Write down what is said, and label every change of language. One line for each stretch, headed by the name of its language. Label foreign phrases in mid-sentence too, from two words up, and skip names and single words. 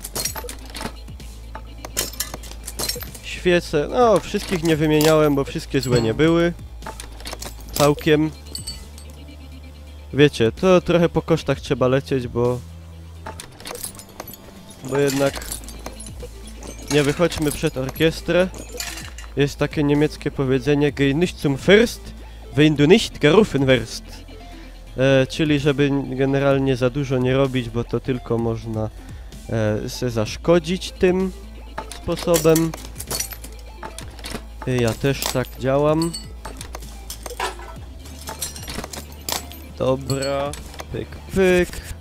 Polish: Świece, no wszystkich nie wymieniałem, bo wszystkie złe nie były. Całkiem. Wiecie, to trochę po kosztach trzeba lecieć, bo jednak nie wychodźmy przed orkiestrę. Jest takie niemieckie powiedzenie:
German: Geh nicht zum Fürst, wenn du nicht gerufen wirst.
Polish: Czyli żeby generalnie za dużo nie robić, bo to tylko można se zaszkodzić tym sposobem. Ja też tak działam. Dobra, pyk, pyk.